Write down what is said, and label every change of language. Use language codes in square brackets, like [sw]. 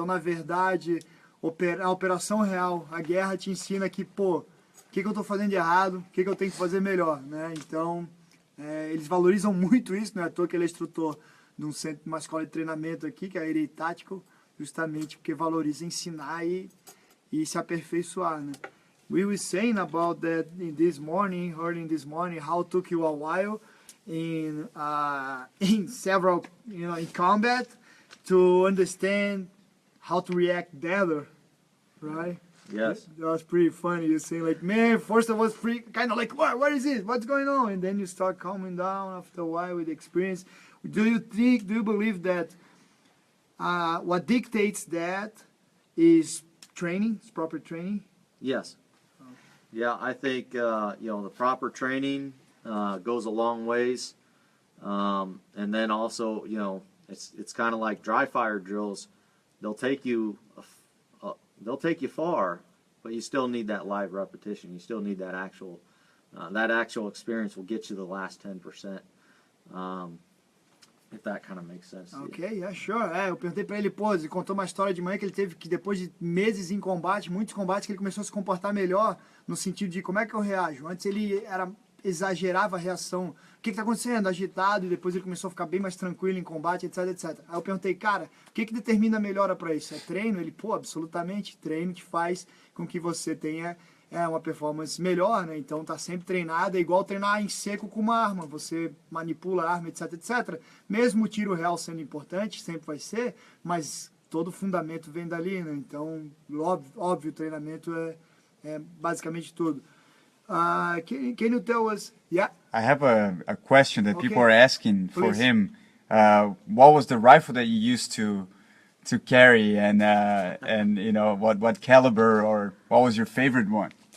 [pt] Então, na verdade, a operação real, a guerra te ensina que, o que eu estou fazendo de errado, o que eu tenho que fazer melhor, né? Então, eles valorizam muito isso, não é à toa que ele é instrutor de uma escola de treinamento aqui, que é a Irei Tactical, justamente porque valoriza ensinar e se aperfeiçoar, né? [en] We were saying about that early this morning, how it took you a while in several, in combat to understand how to react better, right? Yes. That was pretty funny. You're saying like, man, first I was kind of like, what is this? What's going on? And then you start calming down after a while with experience. Do you believe that what dictates that is training, it's proper training? Yes. Yeah, I think the proper training goes a long ways, and then also it's kind of like dry fire drills. They'll take you far, but you still need that live repetition. You still need that actual experience will get you the last 10%. If that kind of makes sense. Ok, yeah, sure. [pt] Eu perguntei pra ele, ele contou uma história de manhã que ele teve que, depois de meses em combate, muitos combates, que ele começou a se comportar melhor, no sentido de como é que eu reajo. Antes ele exagerava a reação. O que está acontecendo? Agitado, e depois ele começou a ficar bem mais tranquilo em combate, etc, etc. Aí eu perguntei, cara, o que determina a melhora para isso? É treino? Ele, absolutamente, treino que faz com que você tenha uma performance melhor, né? Então tá sempre treinado, é igual treinar em seco com uma arma, você manipula a arma, etc, etc. Mesmo o tiro real sendo importante, sempre vai ser, mas todo o fundamento vem dali, né? Então, óbvio, o treinamento é basicamente tudo. [en] Can you tell us? Yeah. I have a question that people are asking for Please. him. What was the rifle that you used to carry, and what caliber, or what was your favorite one?